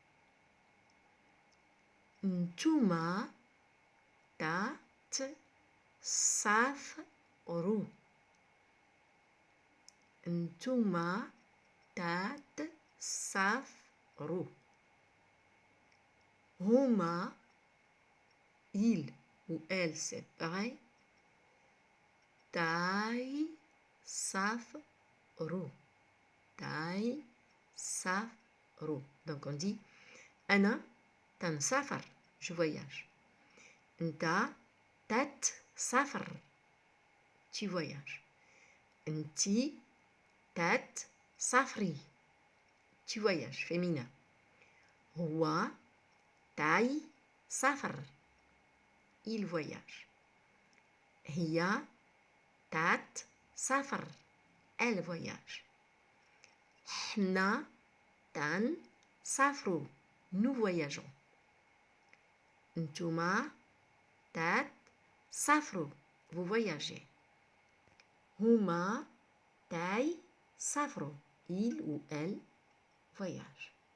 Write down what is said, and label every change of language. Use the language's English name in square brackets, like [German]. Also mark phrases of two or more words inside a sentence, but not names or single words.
[Arabic] نتوما، تات، سافرو. نتوما، تات، سافرو. [French] Huma, il ou elle, c'est pareil. [Arabic] تاي، سافرو. تاي، سافرو. [French] Donc on dit [Arabic] أنا، تان سافر, [French] je voyage. [Arabic] نتا، تات، سافر, [French] tu voyages. [Arabic] نتي، تات، سافري, [French] tu voyages, féminin. [Arabic] هوا، تاي، سافر, [French] il voyage. [Arabic] هيا، تات، سافر, [French] elle voyage. [Arabic] حنا، تان، سافرو, [French] nous voyageons. [Arabic] نتوما، تات، سافرو, [French] vous voyagez. [Arabic] هوما، تاي، سافرو, [French] il ou elle voyage.